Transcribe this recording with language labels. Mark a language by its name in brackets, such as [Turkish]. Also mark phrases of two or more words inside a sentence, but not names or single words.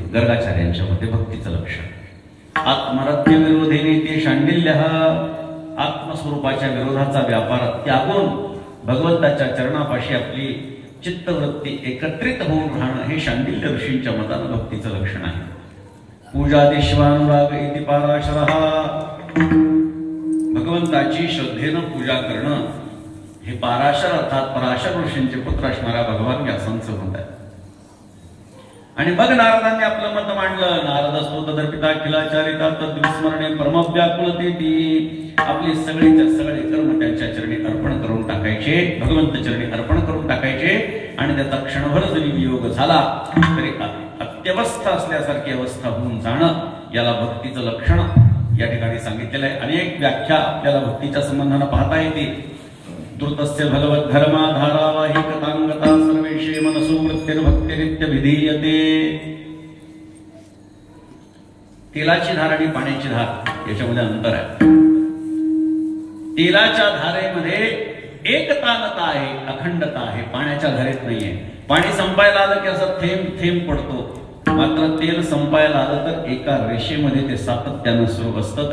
[Marathi] गर्गाचार्यांच्या मते भक्तीचं लक्षण. [Sanskrit] आत्मरत्य विरोधेने ते शांडिल्य, [Marathi] आत्मस्वरूपाच्या विरोधाचा व्यापार त्यागून भगवंताच्या चरणापाशी आपली चित्तवृत्ती एकत्रित होऊन राहणं हे शांडिल्य ऋषींच्या मतानं भक्तीचं लक्षण आहे. [Sanskrit] पूजादिश्वानुराग इति पाराशरः, [Marathi] भगवंताची श्रद्धेनं पूजा करणं हे पाराशर अर्थात पराशर ऋषींचे पुत्र असणाऱ्या भगवान व्यासांचं मत आहे. आणि मग नारदांनी आपलं मत मांडलं. [Sanskrit] नारदस्तो तदर्पिता किलाचारिता तद्विस्मरणे परमव्याकुलतेती, [Marathi] आपले सगळेच्या सगळे कर्म त्यांच्या चरणी अर्पण करून टाकायचे, भगवंत चरणी अर्पण करून टाकायचे. आणि त्याचा क्षणभर जरी वियोग झाला तरी अत्यवस्था असल्यासारखी अवस्था होऊन जाणं, याला भक्तीचं लक्षण या ठिकाणी सांगितलेलं आहे. अनेक व्याख्या आपल्याला भक्तीच्या संबंधानं पाहता येते. [Sanskrit] द्रुतस्य भगवत धर्माधारावाही कथांगता सर्वेशे मनसो वृत्तिर्भक्तिरित्य विधीयते. [Marathi] तेलाची धार आणि पाण्याची धार याच्यामध्ये अंतर आहे. तेलाच्या धारेमध्ये एकतानता आहे, अखंडता आहे, पाण्याच्या धारेत नाहीये. पाणी संपायला आलं की असं थेंब थेंब पडतो, मात्र तेल संपायला आलं तर एका रेषेमध्ये ते सातत्यानं सुरू असतं.